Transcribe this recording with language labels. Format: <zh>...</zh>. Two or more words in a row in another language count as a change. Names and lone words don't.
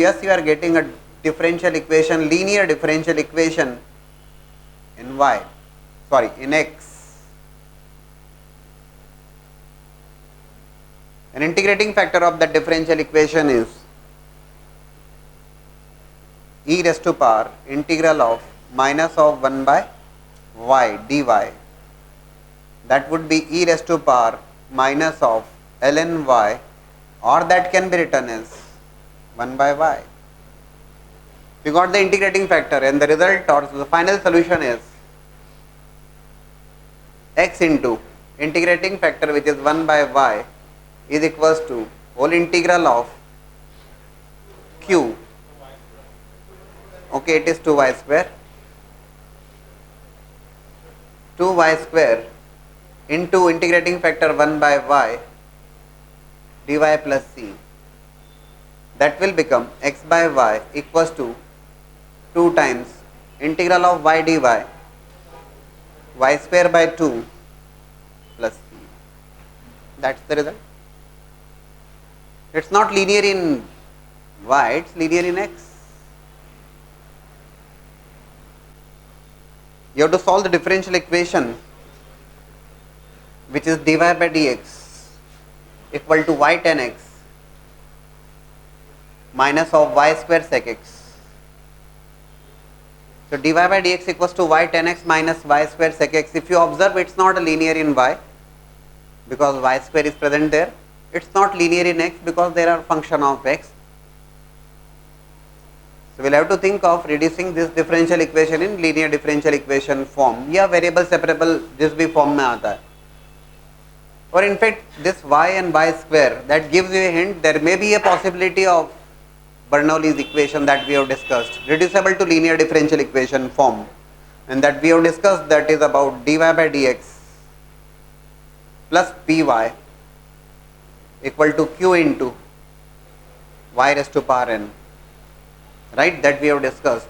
<en>Yes, you are getting a differential equation, linear differential equation in y, sorry, in x. An integrating factor of that differential equation is e raised to power integral of minus of 1 by y dy. That would be e raised to power minus of ln y, or that can be written as 1 by y. We got the integrating factor and the result or the final solution is x into integrating factor which is 1 by y is equals to whole integral of q. Okay, it is 2y square. 2y square into integrating factor 1 by y dy plus c. That will become x by y equals to 2 times integral of y dy y square by 2 plus c. That's the result. It's not linear in y, it's linear in x. You have to solve the differential equation which is dy by dx equal to y tan x minus of y square sec x. So dy by dx equals to y tan x minus y square sec x. If you observe, it's not linear in y because y square is present there. It's not linear in x because there are function of x. So we'll have to think of reducing this differential equation in linear differential equation form.</en> <hi>या</hi> <en>variable separable</en> <hi>जिस भी form में आता है.</hi> <en>Or in fact this y and y square, that gives you a hint there may be a possibility of Bernoulli's equation that we have discussed, reducible to linear differential equation form, and that we have discussed, that is about dy by dx plus py equal to q into y raised to power n, right, that we have discussed.</en>